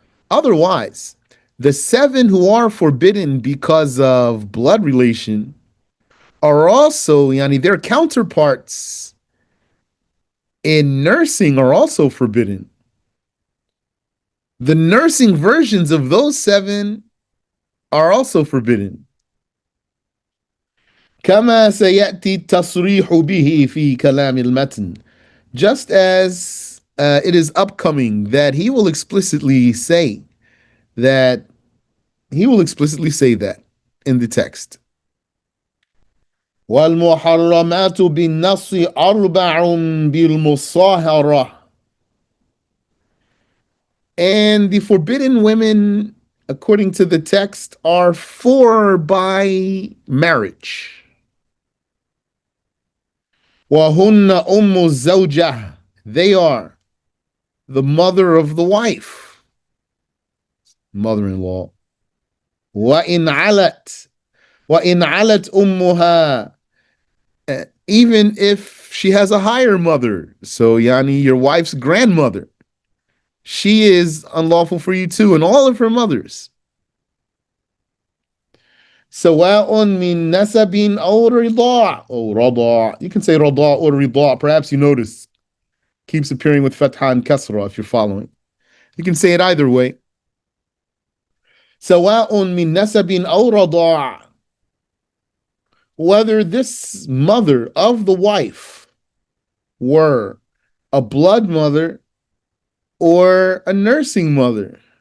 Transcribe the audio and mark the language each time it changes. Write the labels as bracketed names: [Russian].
[English] Otherwise, the 7 who are forbidden because of blood relation are also, yani, their counterparts in nursing are also forbidden. The nursing versions of those 7 are also forbidden. [Arabic] كما سيأتي التصريح به في كلام المتن. [English] Just as it is upcoming that he will explicitly say that in the text. [Arabic] والمحرمات بالنص 4 بالمصاهرة. [English] And the forbidden women, according to the text, are 4 by marriage. [Arabic] وَهُنَّ أُمُّ الزَّوْجَةِ. [English] They are the mother of the wife, mother-in-law. [Arabic] وَإِنْ عَلَتْ أُمُّهَا. [English] Even if she has a higher mother, so yani your wife's grandmother, she is unlawful for you too, and all of her mothers. [Arabic] سواء من نسب أو رضاع أو رضاع. [English] You can say رضاع or رضاع. Perhaps you notice keeps appearing with FatH and Kasra if you're following. You can say it either way. [Arabic] سواء من نسب أو رضاع. [English] whether this mother of the wife were a blood mother or a nursing mother.